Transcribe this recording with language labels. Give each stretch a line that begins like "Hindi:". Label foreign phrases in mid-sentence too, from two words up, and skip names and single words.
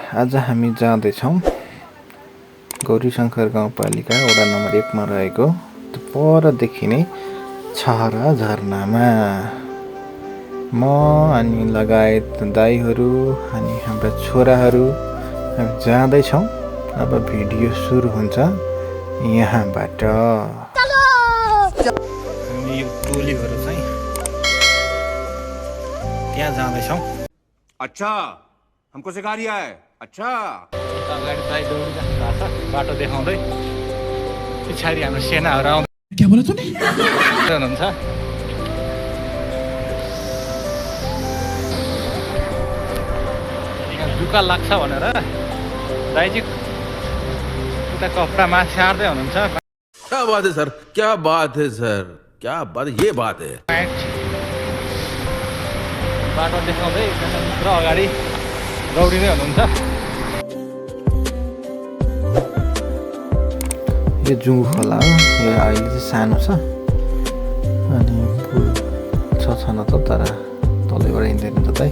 Nepali: आज हामी जाँदैछौँ गौरीशङ्कर गाउँपालिका वडा नम्बर 1 मा रहेको परदेखि नै छहरा झरनामा म अनि लगायत दाइहरू अनि हाम्रा छोराहरू जाँदैछौँ। अब भिडियो सुरु हुन्छ यहाँबाट। हामी यो टोलीहरू चाहिँ त्यहाँ जाँदैछौँ।
Hindi: अच्छा हमको सिखा रिया है। अच्छा
Nepali: अगाडि दाइ दौडिरहनु भएको छ बाटो देखाउँदै। पछाडि हाम्रो सेनाहरू आउँदै हुनुहुन्छ। यहाँ दुःख लाग्छ भनेर दाइजी उता कपडा माथि सार्दै हुनुहुन्छ।
Hindi: क्या बात है सर, क्या बात है सर, क्या बात, ये बात है।
Nepali: बाटो देखाउँदै एकजना मित्र अगाडि दौडिँदै हुनुहुन्छ। यो जुङ खोला हो। यो अहिले चाहिँ सानो छ अनि पुल छ न त, तर तलैबाट हिँड्दैन त दाइ।